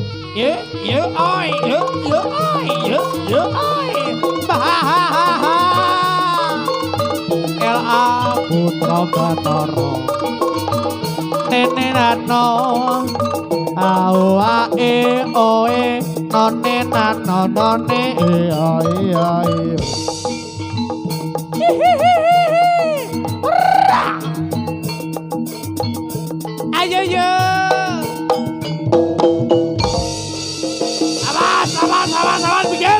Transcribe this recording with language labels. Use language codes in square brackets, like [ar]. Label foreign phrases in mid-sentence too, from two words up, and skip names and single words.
[id] Ye ye oi ye oi ye oi. Bahahaha. LA Putra Bathara Nene nano Ao ae oe None nano none e ae ae Ayo yo. Awas pikir.